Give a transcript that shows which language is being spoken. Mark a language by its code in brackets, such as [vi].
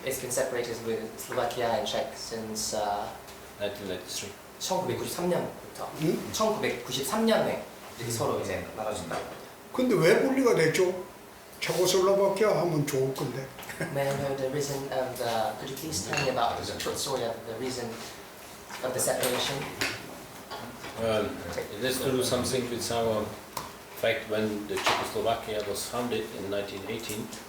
[en] It's been separated with Slovakia and Czech since 1993. [ko] 1993년부터. 응? 1993년에 서로 이제 나눠진다고. 근데 왜 분리가 됐죠? 체코슬로바키아 하면 좋을 건데. [en] May I know the reason of the? Could you please tell me about the short story of the reason of the separation? Well, it has to do something with our fact when the Czechoslovakia was founded in 1918.